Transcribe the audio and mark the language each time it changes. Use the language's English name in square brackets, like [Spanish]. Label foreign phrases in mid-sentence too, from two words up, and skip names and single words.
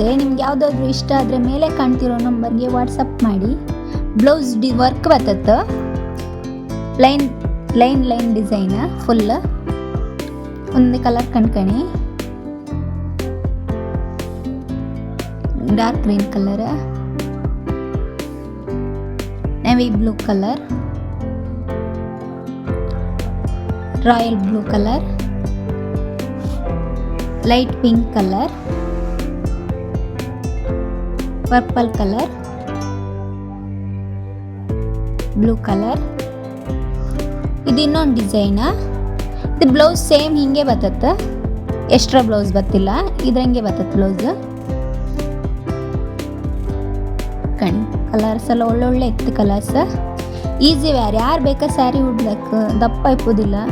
[Kannada] ನಿಮ್ಗೆ ಯಾವುದಾದ್ರೂ ಇಷ್ಟ ಆದರೆ ಮೇಲೆ ಕಾಣ್ತಿರೋ ನಂಬರ್ಗೆ ವಾಟ್ಸಪ್ ಮಾಡಿ. [English] blouse work [Kannada] ಬರ್ತದೆ, [English] line design full. [Kannada] ಒಂದೇ ಕಲರ್ ಕಣ್ಕಣಿ, [English] dark green color, navy blue color, royal blue color, light pink color, purple color, blue color. [Kannada] ಇದು ಇನ್ನೊಂದು ಡಿಸೈನ್. ಇದು [English] blouse same [Kannada] ಹಿಂಗೆ ಬರ್ತದೆ, [English] extra blouse [Kannada] ಬರ್ತಿಲ್ಲ, ಇದ್ರಂಗೆ ಬರ್ತದೆ ಬ್ಲೌಸ್. ಕಣಿ ಕಲರ್ಸ್ ಎಲ್ಲ ಒಳ್ಳೊಳ್ಳೆ ಇತ್ತು ಕಲರ್ಸ್. [English] easy wear, [Kannada] ಯಾರು ಬೇಕಾ ಸ್ಯಾರಿ ಉಡ್ಲಕ್ಕೆ, ದಪ್ಪ ಇಪ್ಪುದಿಲ್ಲ.